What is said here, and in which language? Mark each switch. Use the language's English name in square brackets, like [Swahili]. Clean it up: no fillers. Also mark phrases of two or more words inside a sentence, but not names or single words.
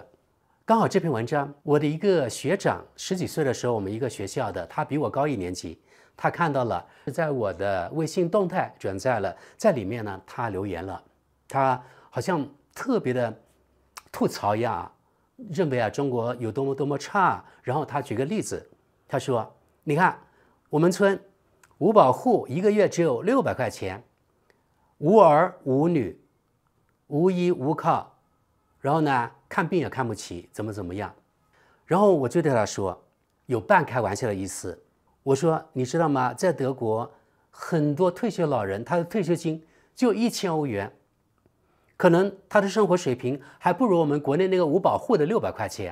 [Chinese] 剛好這篇文章，我的一個學長10幾歲的時候，我們一個學校的，他比我高1年級，他看到了，在我的微信動態轉載了，在裡面呢他留言了，他好像特別的吐槽一樣，認為中國有多麼多麼差。然後他舉個例子，他說，你看我們村五保戶1個月只有600塊錢，無兒無女，無依無靠，然後呢看病也看不起，怎麼樣。然後我就对他說，有半開玩笑的意思，我說你知道嗎，在德國很多退休老人，他的退休金就1000歐元，可能他的生活水平還不如我們国內那個五保戶的600塊錢。